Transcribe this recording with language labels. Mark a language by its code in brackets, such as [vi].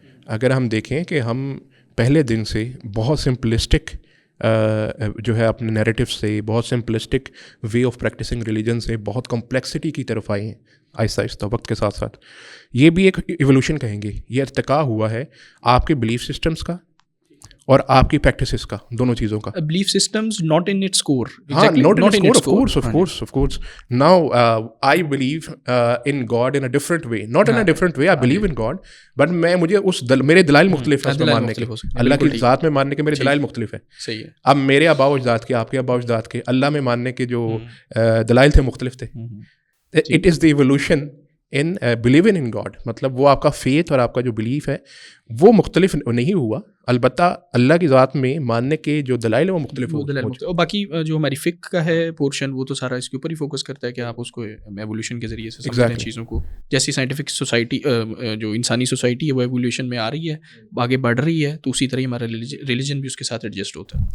[ur] اگر ہم دیکھیں کہ ہم پہلے دن سے بہت سمپلسٹک جو ہے اپنے نیریٹیو سے، بہت simplistic way of practising religion سے بہت کمپلیکسٹی کی طرف آئے ہیں آہستہ آہستہ وقت کے ساتھ ساتھ. یہ بھی ایک ایوولوشن کہیں گے. یہ ارتقاء ہوا ہے آپ کے بلیف سسٹمس کا اور آپ کی پریکٹسز کا، دونوں چیزوں کا. [en] Belief systems not in its core. ہاں، not in its core, of course. Now I believe in God in a different way, not in a different way. I believe in God, but [ur] مجھے میرے دلائل مختلف ہیں اس میں ماننے کے. اللہ کی ذات میں ماننے کے میرے دلائل مختلف ہیں. صحیح ہے. اب میرے آباء و اجداد کے، آپ کے آباء و اجداد کے اللہ میں ماننے کے جو دلائل تھے مختلف تھے. [en] It is the evolution in believing in God. [ur] مطلب وہ آپ کا فیتھ اور آپ کا جو بلیف ہے وہ مختلف نہیں ہوا، البتہ اللہ کی ذات میں ماننے کے جو دلائل ہیں وہ مختلف ہو. اور باقی جو ہماری فقہ کا ہے پورشن وہ تو سارا اس کے اوپر ہی فوکس کرتا ہے کہ آپ اس کو ایوولوشن کے ذریعے سے سمجھتے ہیں چیزوں کو. جیسی سائنٹیفک سوسائٹی، جو انسانی سوسائٹی ہے وہ ایوولوشن میں آ رہی ہے، آگے بڑھ رہی ہے، تو اسی طرح ہمارا ریلیجن بھی اس کے ساتھ ایڈجسٹ ہوتا ہے.